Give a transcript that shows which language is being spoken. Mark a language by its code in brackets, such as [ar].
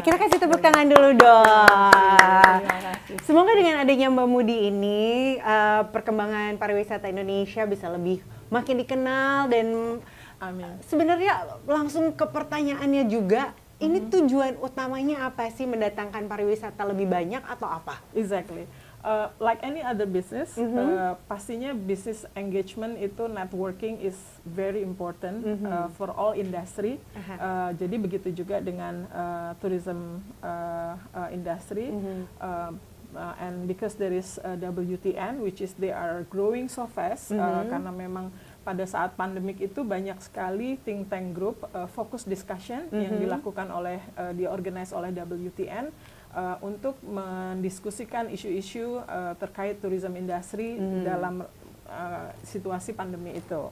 [id] kita kasih tepuk tangan dulu dong. Semoga dengan adanya Mbak Mudi ini perkembangan pariwisata Indonesia bisa lebih makin dikenal dan sebenarnya langsung ke pertanyaannya juga, ini tujuan utamanya apa sih, mendatangkan pariwisata lebih banyak atau apa? [en] Exactly. Like any other business, [id] pastinya [en] business engagement itu networking is very important for all industry. [id] Jadi begitu juga dengan tourism industry. [en] and because there is WTN, which is they are growing so fast, [id] karena memang pada saat pandemik itu banyak sekali [en] think tank group focus discussion [id] yang dilakukan diorganize oleh WTN untuk mendiskusikan isu-isu terkait tourism industry dalam situasi pandemi itu.